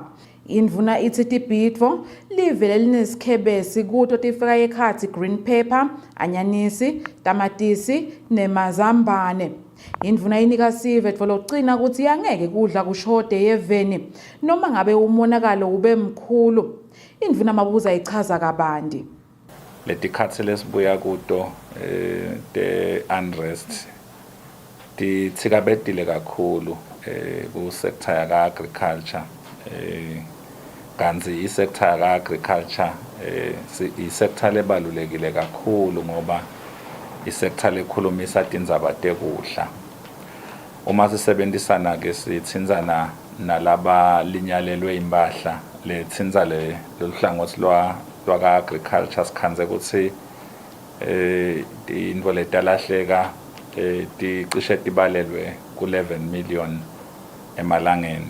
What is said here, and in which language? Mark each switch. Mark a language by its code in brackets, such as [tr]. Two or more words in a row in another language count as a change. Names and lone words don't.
[ss] Indvuna ithi tibhidvo livele linesikhebesi kuto tifika ekhatsi [en] green pepper, [ss] anyanisi, tamatisi nemazambane. Indvuna inika sivetfo locina kutsi yangeke kudla kushode yeveni noma ngabe umonakalo ube mkhulu. Indvuna Mabuza ichaza kabanti. Letikhatsi lesibuya kuto [en] the unrest [ss] titsikabetile kakhulu ku sector ya agriculture. Kanzi isektor ya agriculture isektor lebalulekile kakhulu ngoba isektor lekhulumisa tindzaba tekudla. Uma sisebenzisana ke sitsinzana nalaba linyalelwe impahla letsinza loluhlangothi lwa agriculture sikhanze kutsi intfo letalahleka ticishe tibalelwe ku 11 million emalangeni.